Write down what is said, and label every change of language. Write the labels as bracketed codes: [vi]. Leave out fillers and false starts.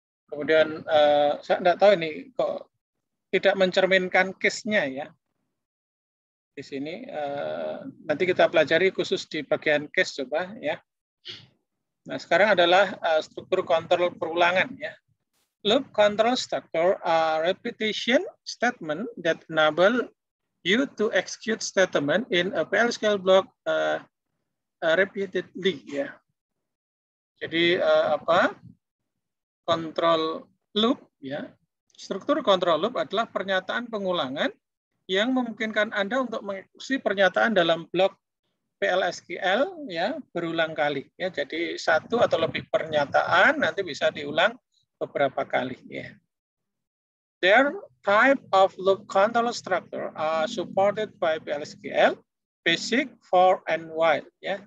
[id] Kemudian saya tidak tahu ini kok tidak mencerminkan case-nya, ya. Di sini nanti kita pelajari khusus di bagian case coba, ya. Nah, sekarang adalah struktur kontrol perulangan, ya. [en] Loop control structure are repetition statement that enable you to execute statement in a PL/SQL block repeatedly, ya. [id] Jadi apa? Control loop, ya. Struktur control loop adalah pernyataan pengulangan yang memungkinkan Anda untuk mengeksekusi pernyataan dalam blok PL/SQL ya berulang kali, ya. Jadi satu atau lebih pernyataan nanti bisa diulang beberapa kali, ya. [en] Their type of loop control structure are supported by PL/SQL, basic, for, and while, ya.